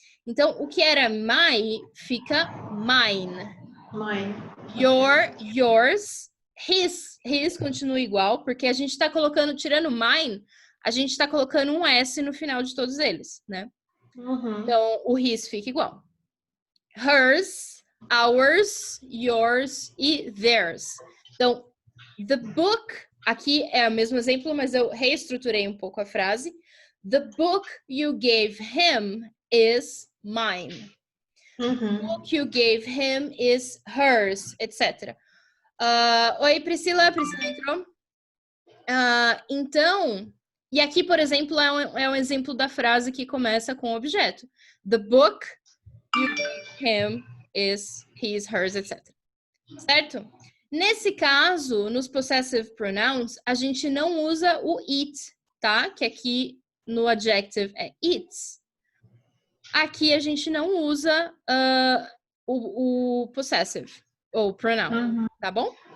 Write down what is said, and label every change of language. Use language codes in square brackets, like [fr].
[pt] Então, o que era my fica mine. [en] Mine. [pt] Your, yours, his continua igual, porque a gente está colocando, tirando mine, a gente está colocando um S no final de todos eles, né? Uhum. Então, o his fica igual. [en] Hers, ours, yours e theirs. [pt] Então, [en] the book, [pt] aqui é o mesmo exemplo, mas eu reestruturei um pouco a frase. [en] The book you gave him is mine. Uhum. The book you gave him is hers, etc. [pt] Oi, Priscila. Priscila entrou? Então, e aqui, por exemplo, é um exemplo da frase que começa com objeto. [en] The book you gave him is his, hers, etc. [pt] Certo? Nesse caso, nos possessive pronouns, a gente não usa o it, tá? Que aqui no adjective é its. Aqui a gente não usa o possessive, ou pronoun, tá bom?